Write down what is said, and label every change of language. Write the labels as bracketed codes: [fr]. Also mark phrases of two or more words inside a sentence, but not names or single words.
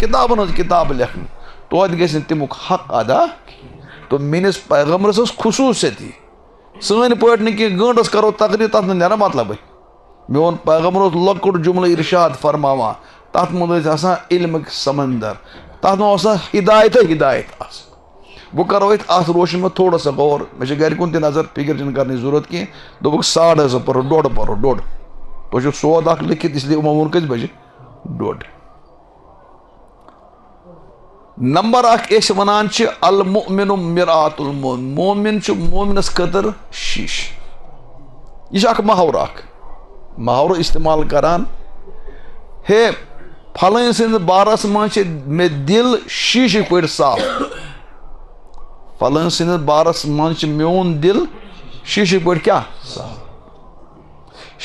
[ks] کِتابن ہٕنٛز کِتاب لیکھنہٕ توتہِ گژھِ نہٕ تمیُک حق ادا تہٕ میٲنِس پیغمبرس ٲس خصوٗصیت یہِ سٲنۍ پٲٹھۍ نہٕ کینٛہہ گٲنٛٹس کرو تقریٖر تتھ نہٕ نیران مطلبٕے میون پیغمبر اوس لۄکُٹ جملہٕ ارشاد فرماوان تتھ منٛز ٲسۍ آسان علمٕکۍ سمندر تتھ منٛز اوس آسان ہدایتٕے ہدایت آسان بہٕ کرو اتھ روشن منٛز [ur] تھوڑا سا [ks] غور مےٚ چھِ گرِ کُن تہِ نظر فکر چھنہٕ کرنٕچ ضروٗرت کینٛہہ دوٚپُکھ 2:30 پرو 1:30 پرو 1:30 تۄہہِ چھُو سود اکھ لیکھِتھ [ur] اس لیے [ks] یِمو ووٚن کٔژِ بجہِ 1:30 نمبر 1 أسۍ ونان چھِ [ar] المؤمن مرآت المؤمن [ks] مومن چھُ مومنس خٲطرٕ شیٖش یہِ چھُ اکھ محاورٕ محاورٕ استعمال کران ہے پھلٲنۍ سٕنٛدِس بارس منٛز چھِ مےٚ دل شیٖشٕکۍ پٲٹھۍ صاف پھلٲنۍ سٕنٛدِس بارس منٛز چھِ میون دل شیٖشٕکۍ پٲٹھۍ کیٛاہ صاف